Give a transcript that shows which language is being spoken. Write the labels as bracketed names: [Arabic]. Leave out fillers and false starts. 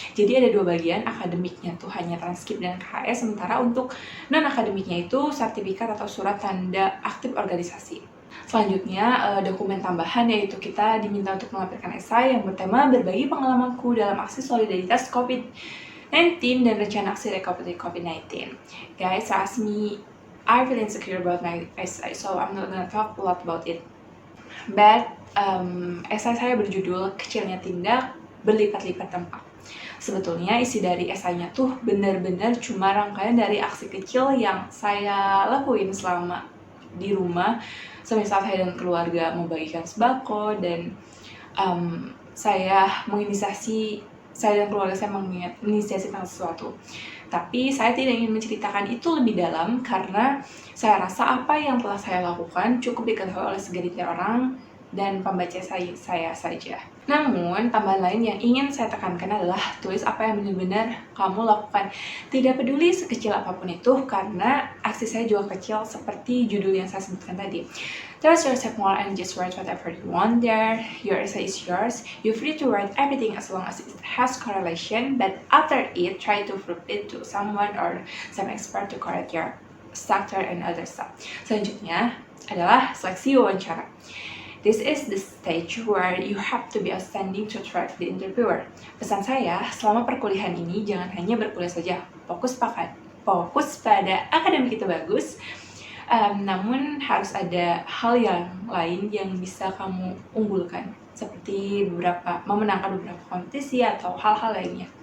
[Indonesian] Jadi ada 2 bagian, akademiknya tuh hanya transkrip dan KHS, sementara untuk non-akademiknya itu sertifikat atau surat tanda aktif organisasi. Selanjutnya, dokumen tambahan, yaitu kita diminta untuk melampirkan esai yang bertema berbagi pengalamanku dalam aksi solidaritas COVID-19 dan rencana aksi recovery COVID-19. [English] Guys, trust me, I feel insecure about my essay, so I'm not gonna talk a lot about it. [Indonesian] But, esai saya berjudul Kecilnya Tindak Berlipat-lipat Dampak. Sebetulnya isi dari esainya tuh benar-benar cuma rangkaian dari aksi kecil yang saya lakuin selama di rumah. Semisal saya dan keluarga membagikan sembako, dan saya dan keluarga saya menginisiasikan sesuatu. Tapi saya tidak ingin menceritakan itu lebih dalam karena saya rasa apa yang telah saya lakukan cukup diketahui oleh segelintir orang dan pembaca saya saja. Namun, tambahan lain yang ingin saya tekankan adalah tulis apa yang benar-benar kamu lakukan. Tidak peduli sekecil apapun itu, karena aksi saya juga kecil seperti judul yang saya sebutkan tadi. [English] Trust yourself more and just write whatever you want there. Your essay is yours. You're free to write everything as long as it has correlation, but after it, try to prove it to someone or some expert to correct your structure and other stuff. [Indonesian] Selanjutnya adalah seleksi wawancara. [English] This is the stage where you have to be outstanding to attract the interviewer. [Indonesian] Pesan saya, selama perkuliahan ini jangan hanya berkuliah saja, fokus pada akademik itu bagus, namun harus ada hal yang lain yang bisa kamu unggulkan, seperti memenangkan beberapa kompetisi atau hal-hal lainnya.